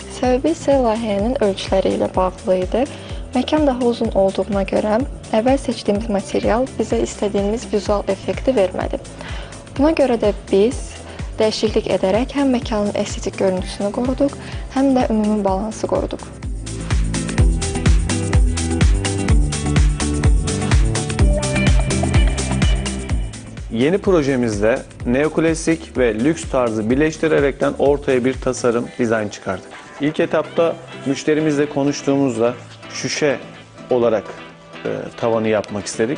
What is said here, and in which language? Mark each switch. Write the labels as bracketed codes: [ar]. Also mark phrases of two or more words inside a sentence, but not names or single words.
[az] Səbəbi isə layihənin ölçüləri ilə bağlı idi. Məkan daha uzun olduğuna görə əvvəl seçdiyimiz material bizə istədiyimiz vizual effekti vermədi. Buna görə də biz dəyişiklik edərək həm məkanın estetik görüntüsünü qoruduq, həm də ümumi balansı qoruduq. [tr] Yeni projemizde neoklasik ve lüks tarzı birleştirerekten ortaya bir tasarım, dizayn çıkardık. İlk etapta müşterimizle konuştuğumuzda şüşe olarak tavanı yapmak istedik.